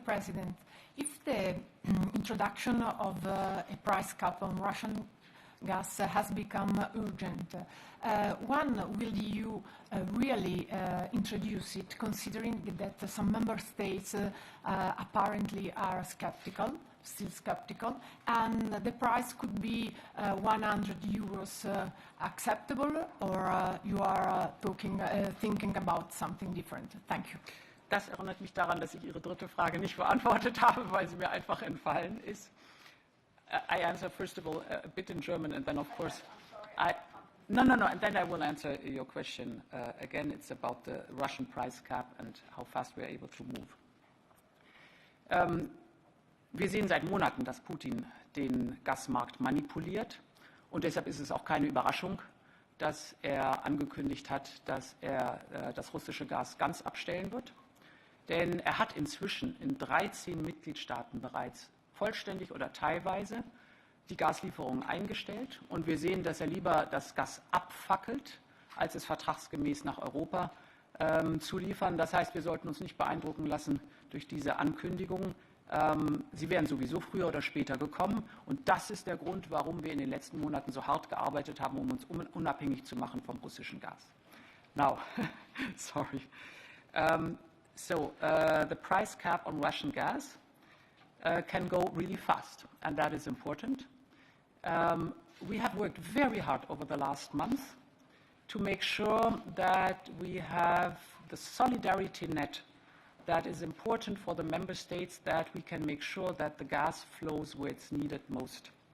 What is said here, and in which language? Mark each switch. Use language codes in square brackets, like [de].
[en] President, if the introduction of a price cap on Russian gas has become urgent, when will the EU really introduce it, considering that some member states apparently are still skeptical, and the price could be 100 euros acceptable, or you are thinking about something different? Thank you. [de] Das erinnert mich daran, dass ich Ihre dritte Frage nicht beantwortet habe, weil sie mir einfach entfallen ist. [en] I answer first of all a bit in German, and then of course No, and then I will answer your question. Again, it's about the Russian price cap and how fast we are able to move. [de] Wir sehen seit Monaten, dass Putin den Gasmarkt manipuliert, und deshalb ist es auch keine Überraschung, dass er angekündigt hat, dass er das russische Gas ganz abstellen wird. Denn er hat inzwischen in 13 Mitgliedstaaten bereits vollständig oder teilweise die Gaslieferungen eingestellt. Und wir sehen, dass er lieber das Gas abfackelt, als es vertragsgemäß nach Europa zu liefern. Das heißt, wir sollten uns nicht beeindrucken lassen durch diese Ankündigungen. Sie wären sowieso früher oder später gekommen. Und das ist der Grund, warum wir in den letzten Monaten so hart gearbeitet haben, um uns unabhängig zu machen vom russischen Gas. [en] Now, sorry. The price cap on Russian gas can go really fast, and that is important. We have worked very hard over the last month to make sure that we have the solidarity net that is important for the member states, that we can make sure that the gas flows where it's needed most.